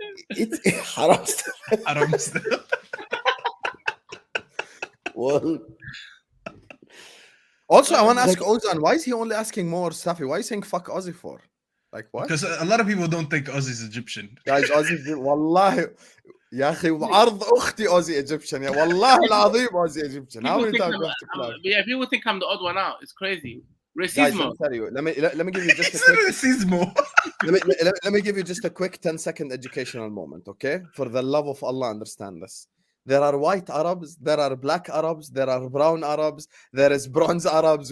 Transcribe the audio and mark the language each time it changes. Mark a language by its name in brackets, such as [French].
[English] It's Ramsdale. Well, also, I want to ask Ozan, why is he only asking more Safi? Why is he saying fuck Ozzy for? Like what? Because a lot of people don't think Ozzy's Egyptian. Guys, Ozzy, [Arabic] والله يا أخي وعرض أختي [English] Ozzy Egyptian. Yeah, [Arabic] والله العظيم [English] Ozzy Egyptian. How many times do I have to plug? Yeah, people think I'm the odd one out. It's crazy. Guys, [Spanish] Racismo. [English] let me give you just a quick [Spanish] Racismo. [English] let me give you just a quick 10-second educational moment, okay? For the love of Allah, understand this. There are white Arabs, there are black Arabs, there are brown Arabs, there is bronze Arabs.